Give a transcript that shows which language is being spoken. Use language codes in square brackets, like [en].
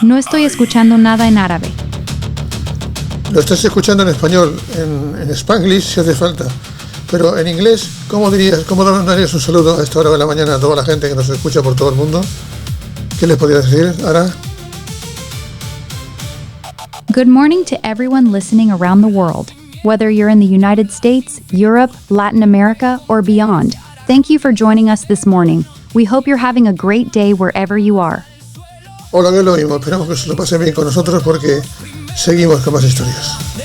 [es] No estoy escuchando nada en árabe. Lo estás escuchando en español, en Spanglish si hace falta. Pero en inglés, ¿cómo darías un saludo a esta hora de la mañana a toda la gente que nos escucha por todo el mundo? ¿Qué les podrías decir, Ara? [en] Good morning to everyone listening around the world, whether you're in the United States, Europe, Latin America, or beyond. Thank you for joining us this morning. We hope you're having a great day wherever you are. [es] Hola, que es lo mismo. Esperamos que se lo pasen bien con nosotros porque seguimos con más historias.